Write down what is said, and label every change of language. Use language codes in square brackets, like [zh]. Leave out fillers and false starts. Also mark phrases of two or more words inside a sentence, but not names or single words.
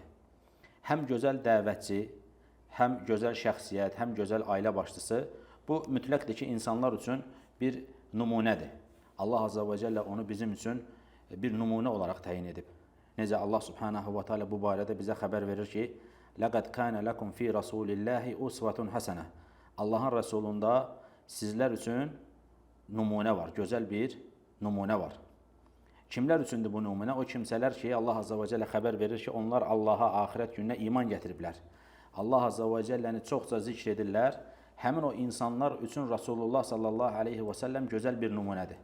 [az] Həm gözəl dəvətçi, həm gözəl şəxsiyyət, həm gözəl ailə başçısı bu mütləqdir ki, insanlar üçün bir nümunədir. Allah [ar] عز وجل [az] onu bizim üçün bir nümunə olaraq təyin edib. Necə Allah [ar] سبحانه وتعالى [az] bu barədə bizə xəbər verir ki, [ar] لَقَدْ كَانَ لَكُمْ فِي رَسُولِ اللّٰهِ اُسْوَةٌ حَسَنَةٌ [az] Allahın Rəsulunda sizlər üçün nümunə var, gözəl bir nümunə var. Kimlər üçündür bu nümunə? O kimsələr ki, Allah [ar] عز وجل [az] xəbər verir ki, onlar Allaha, axirət gününə iman gətiriblər. Allah [ar] عز وجل [az] çoxca zikr edirlər. Həmin o insanlar üçün Rasulullah [ar] صلى الله عليه وسلم [az] gözəl bir nümunədir.